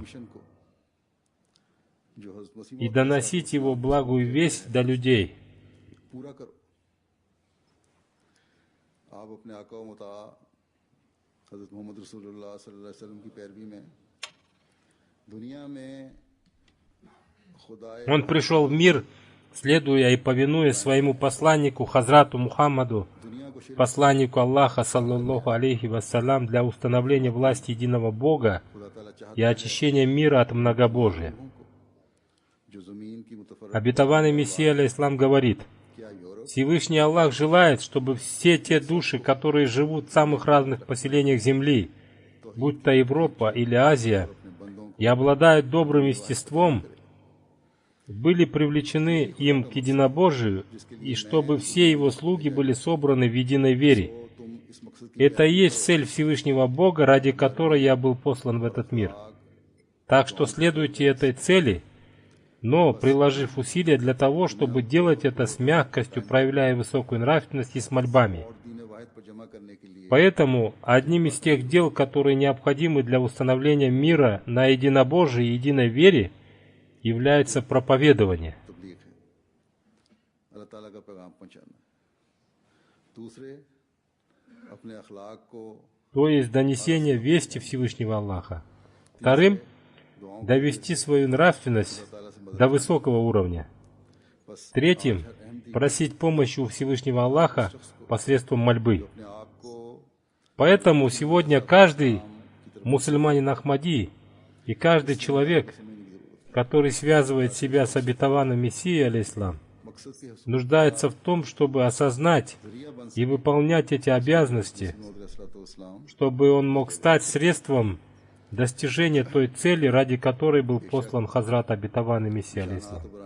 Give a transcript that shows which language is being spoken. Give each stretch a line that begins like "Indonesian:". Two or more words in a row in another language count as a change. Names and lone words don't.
Urdu: مشن کو جو حضرت مسیح
Russian: и доносить его благую весть до людей.
Urdu: پورا کرو۔ آپ اپنے آقا و مطاع حضرت محمد
Arabic: رسول الله صلى الله عليه وسلم
Urdu: کی پیروی میں دنیا میں خدائے
Russian: Он пришел в мир, следуя и повинуя своему посланнику Хазрату Мухаммаду,
Urdu: دنیا کو شرک
Russian: посланнику Аллаха,
Arabic: صلى الله عليه وسلم,
Russian: для установления власти единого Бога
Urdu: خدا تعالیٰ چاہتا
Russian: и очищения мира от многобожия.
Urdu: جو زمین کی متفرق
Russian: Обетованный Мессия алейхиссалам говорит:
Urdu: کیا یورپ
Russian: Всевышний Аллах желает, чтобы все те души, которые живут в самых разных поселениях Земли, будь то Европа или Азия,
Urdu: اپنے بندوں
Russian: и обладают добрым естеством, были привлечены им к единобожию, и чтобы все его слуги были собраны в единой вере.
Urdu: کو تم اس مقصد کی
Russian: Это и есть цель Всевышнего Бога, ради которой я был послан в этот мир. Так что следуйте этой цели, но приложив усилия для того, чтобы делать это с мягкостью, проявляя высокую нравственность и с мольбами.
Urdu: اور دین واحد پر جمع کرنے کے لیے
Russian: Поэтому одним из тех дел, которые необходимы для установления мира на единобожии и единой вере, является проповедование.
Urdu: تبلیغ ہے، اللہ تعالیٰ کا پیغام پہنچانا. دوسرے اپنے اخلاق کو
Russian: То есть донесение вести Всевышнего Аллаха. Вторым, довести свою нравственность до высокого уровня. Третьим, просить помощи у Всевышнего Аллаха посредством мольбы.
Urdu: اپنے آپ کو
Russian: Поэтому сегодня каждый мусульманин Ахмади и каждый человек, который связывает себя с обетованным Мессией, алейхиссалам, нуждается в том, чтобы осознать и выполнять эти обязанности, чтобы он мог стать средством достижения той цели, ради которой был послан Хазрат обетованный Мессия алейхиссалам.